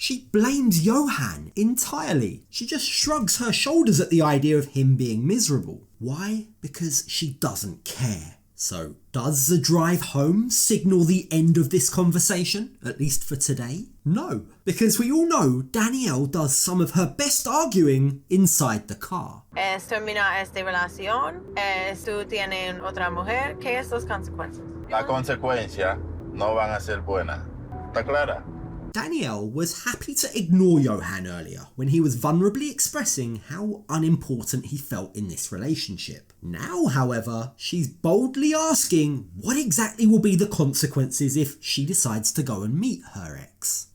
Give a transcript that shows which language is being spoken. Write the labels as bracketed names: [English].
[English] She blames Yohan entirely. She just shrugs her shoulders at the idea of him being miserable. Why? Because she doesn't care. So, does the drive home signal the end of this conversation, at least for today? No, because we all know Danielle does some of her best arguing inside the car. [Spanish] Termina esta relación, tú tienes otra mujer, ¿qué es las consecuencias? Las consecuencias no van a ser buenas. ¿Está clara? [English] Danielle was happy to ignore Yohan earlier when he was vulnerably expressing how unimportant he felt in this relationship. Now, however, she's boldly asking what exactly will be the consequences if she decides to go and meet her ex.